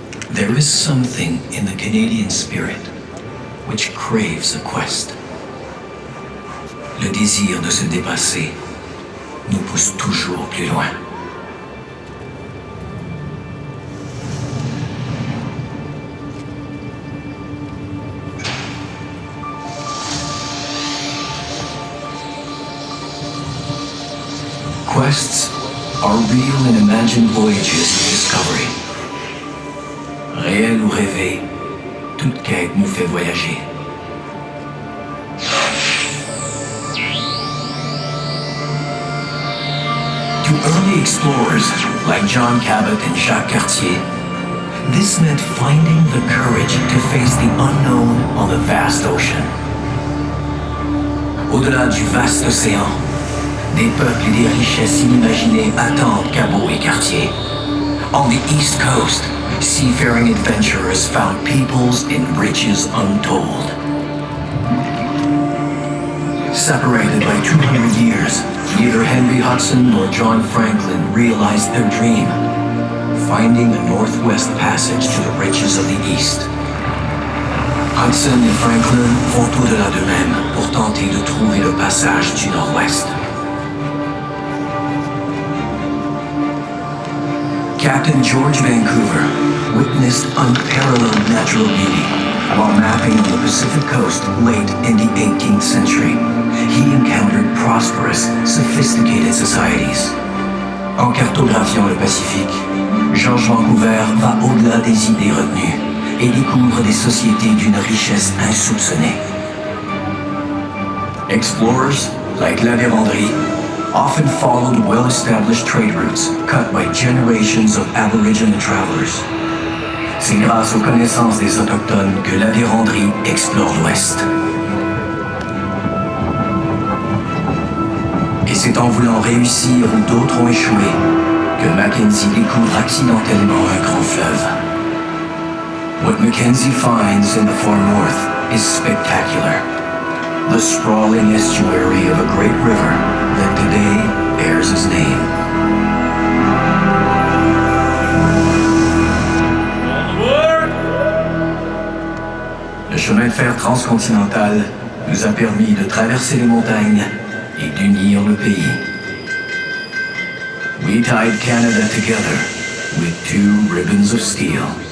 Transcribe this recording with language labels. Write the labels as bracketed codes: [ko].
[en] There is something in the Canadian spirit which craves a quest. [fr] Le désir de se dépasser nous pousse toujours plus loin. [en] Quests are real and imagined voyages of discovery. [fr] Réel ou rêvé, toute quête nous fait voyager. [en] To early explorers like John Cabot and Jacques Cartier, this meant finding the courage to face the unknown on the vast ocean. [fr] Au-delà du vaste océan, des peuples et des richesses inimaginées attendent Cabot et Cartier. [en] On the East Coast, seafaring adventurers found peoples in riches untold. Separated by 200 years, neither Henry Hudson nor John Franklin realized their dream, finding a northwest passage to the riches of the East. [fr] Hudson et Franklin vont au-delà d'eux-mêmes pour tenter de trouver le passage du Nord-Ouest. [en] Captain George Vancouver witnessed unparalleled natural beauty while mapping on the Pacific coast late in the 18th century. He encountered prosperous, sophisticated societies. [fr] En cartographiant le Pacifique, George Vancouver va au-delà des idées retenues et découvre des sociétés d'une richesse insoupçonnée. [en] Explorers, like La Vérendrye, often followed well-established trade routes cut by generations of Aboriginal travelers. [fr] C'est grâce aux connaissances des Autochtones que La Vérendrye explore l'Ouest. Et c'est en voulant réussir où d'autres ont échoué que Mackenzie découvre accidentellement un grand fleuve. [en] What Mackenzie finds in the far north is spectacular. The sprawling estuary of a great river that today bears his name. [fr] Le chemin de fer transcontinental nous a permis de traverser les montagnes et d'unir le pays. [en] We tied Canada together with 2 ribbons of steel.